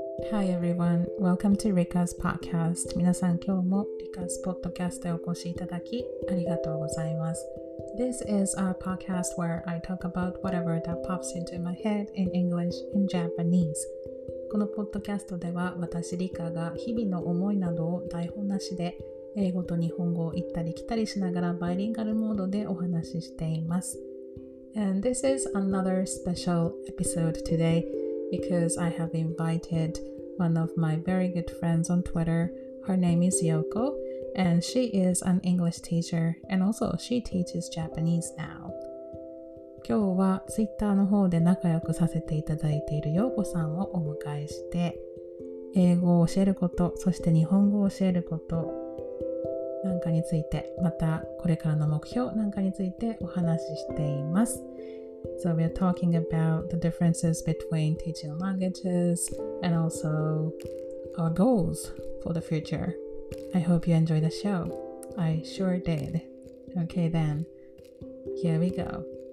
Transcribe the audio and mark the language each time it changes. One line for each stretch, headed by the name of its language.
English: Hi everyone, welcome to Rika's podcast.
Japanese: 皆さん今日も Rika's podcast へお越しいただきありがとうございます。
English: This is our podcast where I talk about whatever that pops into my head in English and Japanese.
Japanese: このポッドキャストでは私リカが日々の思いなどを台本なしで英語と日本語を行ったり来たりしながらバイリンガルモードでお話ししています。
English: And this is another special episode today.Because I have invited one of my very good friends on Twitter. Her name is Yoko, and she is an English teacher, and also she teaches Japanese now.
Japanese: 今日は Twitter の方で仲良くさせていただいているYokoさんをお迎えして、英語を教えること、そして日本語を教えることなんかについて、またこれからの目標なんかについてお話ししています。
English: So we're talking about the differences between teaching languages and also our goals for the future. I hope you enjoy the show. I sure did. Okay then, here we go.